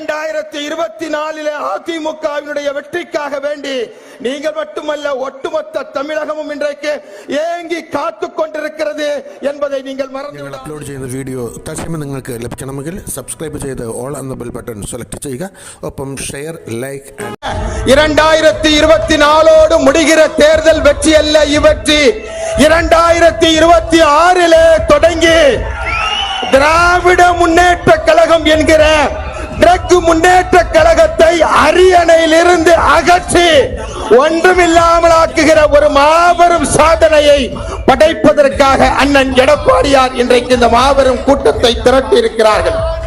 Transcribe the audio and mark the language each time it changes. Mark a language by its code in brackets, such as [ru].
[ta] 2024 அதிமுகவினுடைய வெற்றிக்காக വേണ്ടി நீங்கள் மட்டுமல்ல, ஒட்டுமொத்த தமிழகமும் இன்றைக்கு ஏங்கி காத்துக் கொண்டிருக்கிறது என்பதை நீங்கள் மறந்துவிடாதீர்கள். [ml] അപ്ലോഡ് ചെയ്യുന്ന വീഡിയോ തത്സമയം നിങ്ങൾക്ക് ലഭിക്കണമെങ്കിൽ സബ്സ്ക്രൈബ് ചെയ്ത് ഓൾ എന്ന ബെൽ ബട്ടൺ സെലക്ട് ചെയ്യുക. ഒപ്പം ഷെയർ, ലൈക്ക്. [ta] 2024 முடிகிற தேர்தல் வெற்றி அல்ல, இவற்றி 2026 தொடங்கி திராவிட முன்னேற்ற கழகம் என்கிற ட்ரக் முன்னேற்ற கழகத்தை அரியணையிலிருந்து அகற்றி ஒன்றுமில்லாமல் ஆக்குகிற ஒரு மாபெரும் சாதனையை படைப்பதற்காக அண்ணன் எடப்பாடியார் இன்றைக்கு இந்த மாபெரும் கூட்டத்தை திரட்டி இருக்கிறார்கள்.